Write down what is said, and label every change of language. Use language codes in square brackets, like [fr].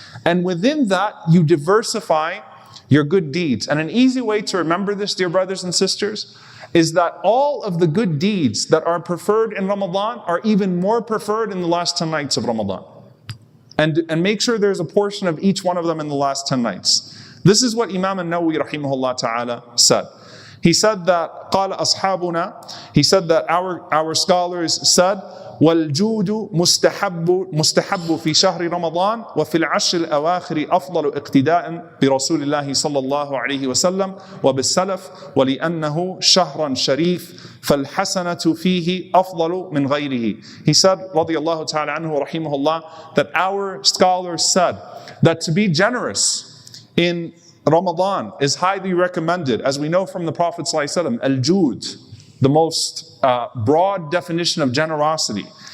[en] And within that, you diversify your good deeds. And an easy way to remember this, dear brothers and sisters, is that all of the good deeds that are preferred in Ramadan are even more preferred in the last 10 nights of Ramadan. And make sure there's a portion of each one of them in the last 10 nights. This is what Imam al-Nawawi rahimahullah ta'ala said. He said that [ar] قال أصحابنا, [en] he said that our scholars said, [ar] والجود مستحب في شهر رمضان وفي العشر الأواخر أفضل اقتداء برسول الله صلى الله عليه وسلم وبالسلف ولأنه شهر شريف فالحسنة فيه أفضل من غيره. [en] He said [ar] رضي الله تعالى عنه رحمه الله [en] that our scholars said that to be generous in Ramadan is highly recommended, as we know from the Prophet ﷺ, al-jud, the most broad definition of generosity.